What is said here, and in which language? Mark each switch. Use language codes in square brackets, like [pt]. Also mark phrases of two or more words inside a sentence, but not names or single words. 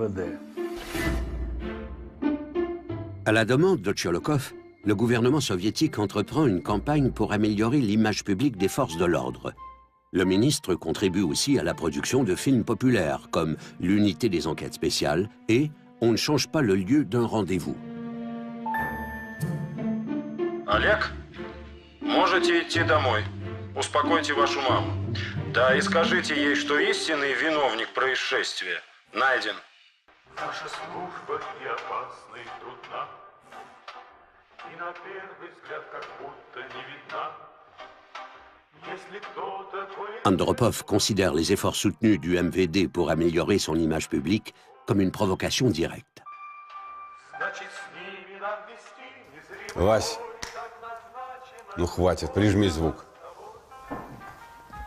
[fr] À la demande de Tcholokov, le gouvernement soviétique entreprend une campagne pour améliorer l'image publique des forces de l'ordre. Le ministre contribue aussi à la production de films populaires comme L'unité des enquêtes spéciales et On ne change pas le lieu d'un rendez-vous. [ru] Олег, можете идти домой. Успокойте вашу маму. Да, и скажите ей, что истинный виновник происшествия найден. Наша служба и опасна, и трудна, и на первый взгляд как будто не видна. [fr] Andropov considère les efforts soutenus du MVD pour améliorer son image publique comme une provocation directe. [ru] Вась, ну хватит, прижми звук.